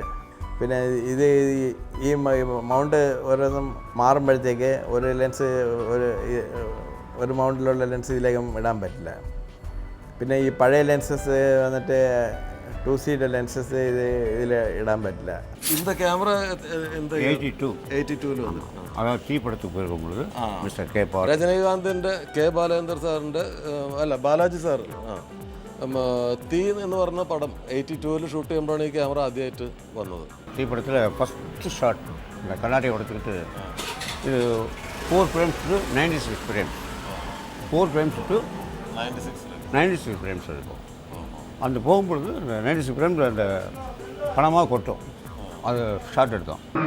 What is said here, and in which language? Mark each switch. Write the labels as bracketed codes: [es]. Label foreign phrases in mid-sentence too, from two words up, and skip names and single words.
[ml] പിന്നെ ഇത് ഈ മൗണ്ട് ഓരോന്നും മാറുമ്പോഴത്തേക്ക് ഒരു ലെൻസ് ഒരു മൗണ്ടിലുള്ള ലെൻസ് ഇതിലേക്കും ഇടാൻ പറ്റില്ല. പിന്നെ ഈ പഴയ ലെൻസസ് വന്നിട്ട് 2Cയുടെ ലെൻസസ് ഇതിൽ ഇടാൻ പറ്റില്ല. [ta] இந்த கேமரா 82 அதாவது டீ படத்துக்கு போயிருக்கும்பொழுது மிஸ்டர் கே பால் [ml] രജനീകാന്തിൻ്റെ കെ ബാലേന്ദ്ര സാറിൻ്റെ അല്ല ബാലാജി സാർ തീ എന്ന് പറഞ്ഞ പടം 82-ൽ ഷൂട്ട് ചെയ്യുമ്പോഴാണ് ഈ ക്യാമറ ആദ്യമായിട്ട് വന്നത്. [ta] டீ படத்தில் ஃபஸ்ட்டு ஷாட் இந்த கண்ணாடியை உடச்சிக்கிட்டு இது [en] 4 frames to 96 frames 4 frames to 96 frames [ta] இருக்கும். அந்த போகும்பொழுது அந்த 96 ஃப்ரேம்ஸில் அந்த பணமாக கொட்டும். அது ஷாட் எடுத்தோம்.